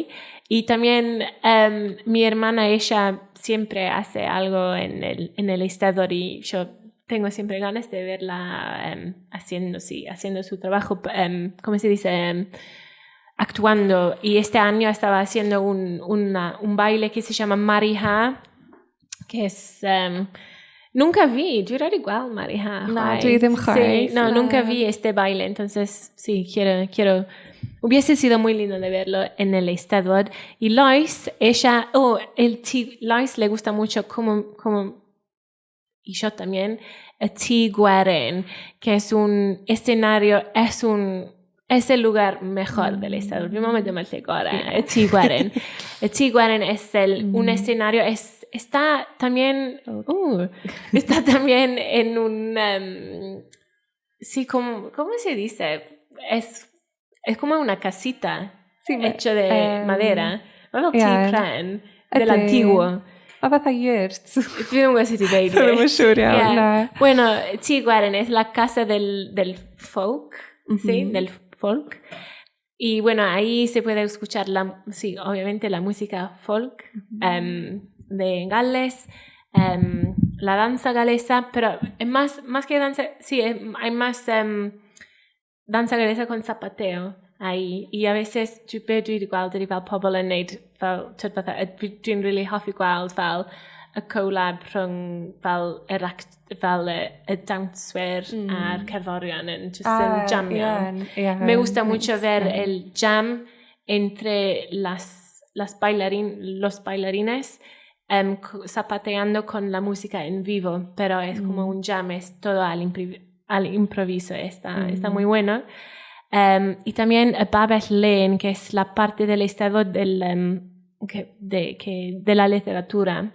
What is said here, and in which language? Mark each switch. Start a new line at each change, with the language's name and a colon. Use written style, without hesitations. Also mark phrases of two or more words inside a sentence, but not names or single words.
Spanish: Y también mi hermana, ella siempre hace algo en el estador y yo tengo siempre ganas de verla haciendo su trabajo, ¿cómo se dice? Actuando, y este año estaba haciendo un baile que se llama Mariha, que es nunca vi, yo era igual Mariha. No,
Welsh: dwi ddim chwaith.
Spanish: Sí, no, nunca vi este baile, entonces sí, quiero hubiese sido muy lindo de verlo en el estador. Y Lois, Lois le gusta mucho como y yo también, Tŷ Gwerin, que es un escenario, es el lugar mejor del estado. Mi mamá me dice ahora, Tŷ Gwerin. Tŷ Gwerin es un escenario, está también en un, sí, ¿cómo se dice? Es como una casita hecha de madera.
Welsh: Fel tŷ pren,
Spanish: del antiguo.
Welsh: O fatha yurt. Dwi ddim yn gwybod sut i ddeud. Ddim yn siŵr iawn, na.
Spanish: Bueno, Tŷ Gwerin es la casa del folk, ¿sí? Del folk. Y bueno, ahí se puede escuchar obviamente la música folk de Gales, la danza galesa, pero más que danza, sí, hay más danza galesa con zapateo ahí. Y a veces
Welsh: dwi gweld ydy fel pobl yn neud dwi'n really hoffi gweld fel y collab rhwng fel y dawnswyr a'r cerddorion yn jamio.
Spanish: Me gusta mucho ver el jam entre los bailarines zapateando con la música en vivo, pero es como un jam, es todo al improviso, está muy bueno. Y también Babel Lane, que es la parte del estado de la literatura.